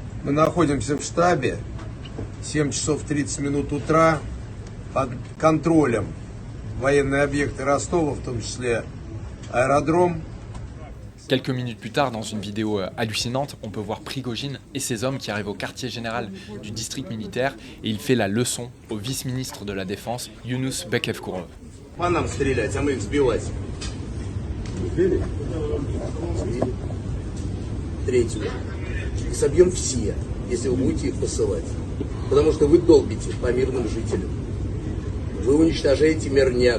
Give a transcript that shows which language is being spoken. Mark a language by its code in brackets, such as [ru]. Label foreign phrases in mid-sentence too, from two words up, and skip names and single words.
[ru] Мы находимся в штабе, 7 часов 30 минут утра, под контролем военные объекты Ростова, в том числе аэродром. [fr] Quelques minutes plus tard, dans une vidéo hallucinante, on peut voir Prigojine et ses hommes qui arrivent au quartier général du district militaire et il fait la leçon au vice-ministre de la Défense, Yunus Bekevkourov. [ru] По нам стрелять, а мы их сбивать. Третью. И собьем все, если вы будете их посылать. Потому что вы долбите по мирным жителям. Вы уничтожаете мирняк.